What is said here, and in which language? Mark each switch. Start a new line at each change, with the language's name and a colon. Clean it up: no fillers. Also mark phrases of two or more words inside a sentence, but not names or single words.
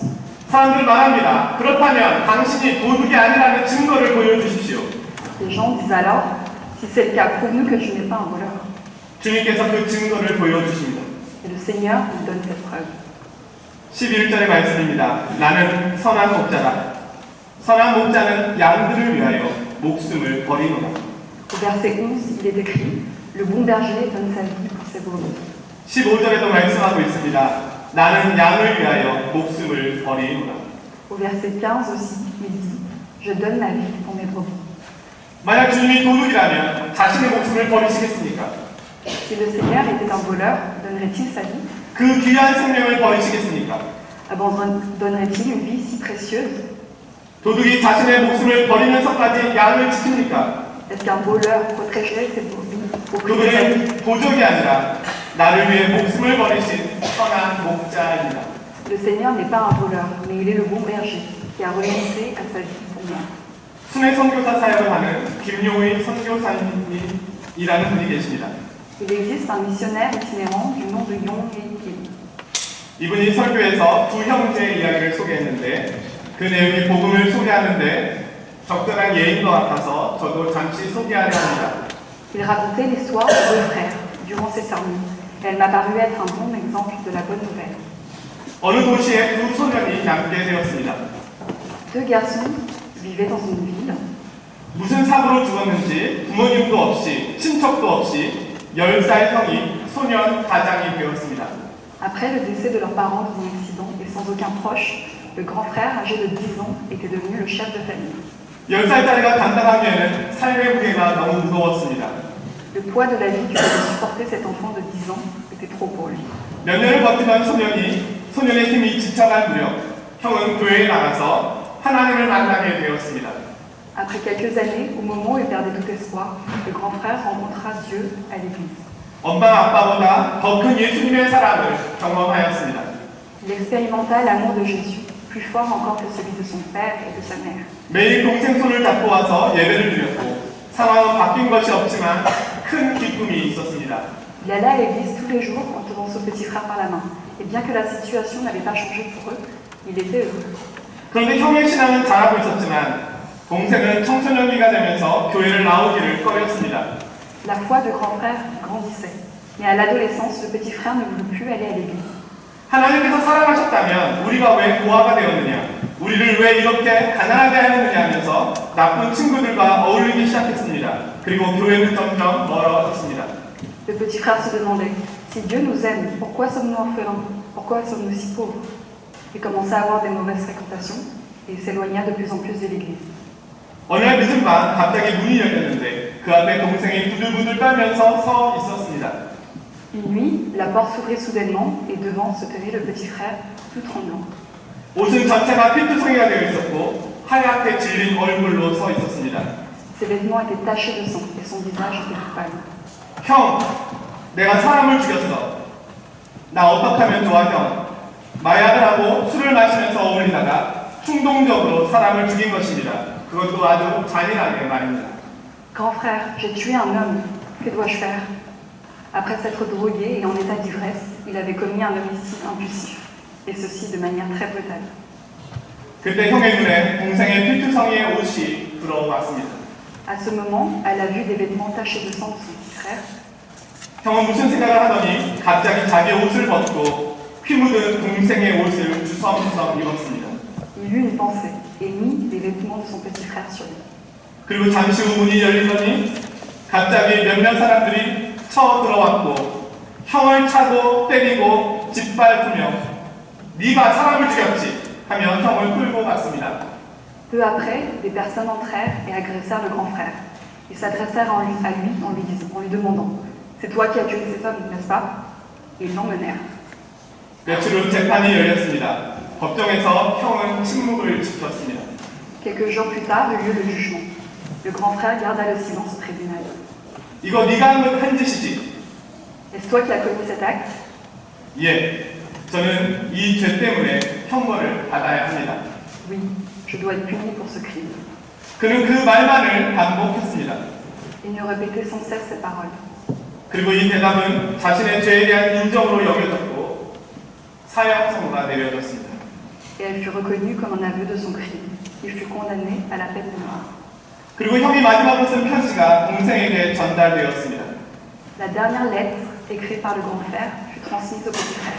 Korean: 사람들 말합니다. 그렇다면 당신이 도둑이 아니라는 증거를 보여주십시오.
French: Les gens disent alors, si c'est le cas, prouve-nous que tu n'es pas un voleur.
Korean: 주님께서 그 증거를 보여주십니다.
French: Et le Seigneur nous donne cette preuve.
Korean: 11절의 말씀입니다. 나는 선한 목자다. 선한 목자는 양들을 위하여 목숨을 버리노라.
French: Au verset 11, il est écrit, le bon berger donne sa vie pour ses brebis.
Korean: 15절에도 말씀하고 있습니다. 나는 양을 위하여 목숨을 버리노라.
French: Au verset 15 aussi, il dit, je donne ma vie pour mes brebis.
Korean: 만약 주님이 도둑이라면 자신의 목숨을 버리시겠습니까?
French: Si le Seigneur était un voleur, donnerait-il sa vie?
Korean: 그 귀한 생명을 버리시겠습니까?
French: Abandonnerait-il une vie si précieuse?
Korean: 도둑이 자신의 목숨을 버리면서까지 양을 지킵니까?
French: Est-ce qu'un voleur protégerait ses brebis au prix de sa vie?
Korean: 그분은 도적이 아니라 나를 위해 목숨을 버리신 선한 목자입니다.
French: Le Seigneur n'est pas un voleur, mais il est le bon berger qui a renoncé à sa vie pour moi.
Korean: 순회 선교사 사역을 하는 김용희 선교사님이라는 분이 계십니다.
French: Il existe un missionnaire itinérant du nom de Yong Hei-Kim.
Korean: 이분이 설교에서 두 형제의 이야기를 소개했는데 그 내용이 복음을 소개하는데 적절한 예인 것 같아서 저도 잠시 소개하려 합니다.
French: Il racontait l'histoire de deux frères durant ses sermons. Elle m'a paru être un bon exemple de la bonne nouvelle.
Korean: 어느 도시에 두 소년이 남게 되었습니다.
French: Deux garçons vivaient dans une ville.
Korean: 무슨 사고로 죽었는지 부모님도 없이 친척도 없이 10살 형이 소년 가장이 되었습니다.
French: Après le décès de leurs parents dans un accident et sans aucun proche, le grand frère âgé de 10 ans était devenu le chef de famille.
Korean: 10살짜리가 감당하기에는 삶의 무게가 너무 무거웠습니다.
French: Le poids de la vie que devait supporter cet enfant de 10 ans était trop pour lui.
Korean: 몇 년을 버티던 소년의 힘이 지쳐간 무렵 형은 교회에 나가서 하나님을 만나게 되었습니다.
French: Après quelques années, au moment où il perdait tout espoir, le grand frère rencontra Dieu à l'église.
Korean: 엄마 아빠보다 더 큰 예수님의 사랑을 경험하였습니다.
French: Il expérimenta l'amour de Jésus, plus fort encore que celui de son père et de sa mère.
Korean: 매일 동생 손을 잡고 와서 예배를 드렸고 상황은 바뀐 것이 없지만 큰 기쁨이 있었습니다.
French: Il allait à l'église tous les jours en tenant son petit frère par la main. Et bien que la situation n'avait pas changé pour eux, il était heureux.
Korean: 그런데 형의 신앙은 자라고 있었지만 동생은 청소년기가 되면서 교회를 나오기를 꺼렸습니다.
French: La foi de grand frère grandissait. Mais à l'adolescence, le petit frère ne voulut plus aller à l'église.
Korean: 하나님께서 사랑하셨다면 우리가 왜 고아가 되었느냐? 우리를 왜 이렇게 가난하게 하느냐 하면서 나쁜 친구들과 어울리기 시작했습니다. 그리고 교회는 점점 멀어졌습니다.
French: Le petit frère se demandait, si Dieu nous aime, pourquoi sommes-nous orphelins? Pourquoi sommes-nous si pauvres? Il commença à avoir des mauvaises fréquentations et s'éloigna de plus en plus de l'église.
Korean: 어느 날 늦은 밤 갑자기 문이 열렸는데 그 앞에 동생이 부들부들 떨면서 서 있었습니다.
French: Une nuit, la porte s'ouvrit soudainement et devant se tenait le petit frère, tout tremblant.
Korean: 옷은 전체가 피투성이가 되어 있었고 하얗게 질린 얼굴로 서 있었습니다.
French: Ses vêtements étaient tachés de sang et son visage était tout pâle.
Korean: 형, 내가 사람을 죽였어. 나 어떻게 하면 좋아, 형? 마약을 하고 술을 마시면서 어울리다가 충동적으로 사람을 죽인 것입니다. 그것도 아주 잔인하게 말입니다.
French: Grand frère, j'ai tué un homme. Que dois-je faire? Après s'être drogué et en état d'ivresse, il avait commis un homicide impulsif, et ceci de manière très brutale.
Korean: 그때 형의 눈에 동생의 피투성이의 옷이 들어왔습니다.
French: À ce moment, à la vue des vêtements tachés de sang de son petit frère,
Korean: 형은 무슨 생각을 하더니 갑자기 자기 옷을 벗고 피 묻은 동생의 옷을 주섬주섬 입었습니다.
French: il eut une pensée et mit les vêtements de son petit frère sur lui.
Korean: 그리고 잠시 후 문이 열리더니 갑자기 몇몇 사람들이 쳐 들어왔고 형을 차고 때리고 짓밟으며 네가 사람을 죽였지 하며 형을 끌고 갔습니다.
French: Peu après, des personnes entrèrent et agressèrent le grand frère. Ils s'adressèrent à lui en lui demandant « C'est toi qui as tué cet homme, n'est-ce pas ?» Et ils l'emmenèrent.
Korean: 며칠 후 재판이 열렸습니다. 법정에서 형은 침묵을 지켰습니다.
French: Quelques jours plus tard eut lieu le jugement. Le grand frère garda le silence au tribunal.
Korean: 이거 네가 한 짓이지?
French: Est-ce toi qui as commis cet acte?
Korean: 예, 저는 이 죄 때문에 형벌을 받아야 합니다.
French: Oui, je dois être puni pour ce crime.
Korean: 그는 그 말만을 반복했습니다.
French: Il nous répétait sans cesse ces paroles.
Korean: 그리고 이 대답은 자신의 죄에 대한 인정으로 여겨졌고 사형 선고가 내려졌습니다.
French: Et elle fut reconnue comme un aveu de son crime. Il fut condamné à la peine de mort.
Korean: 그리고 형이 마지막으로 쓴 편지가 동생에게 전달되었습니다.
French: La dernière lettre, écrite par le grand frère, fut transmise au petit frère.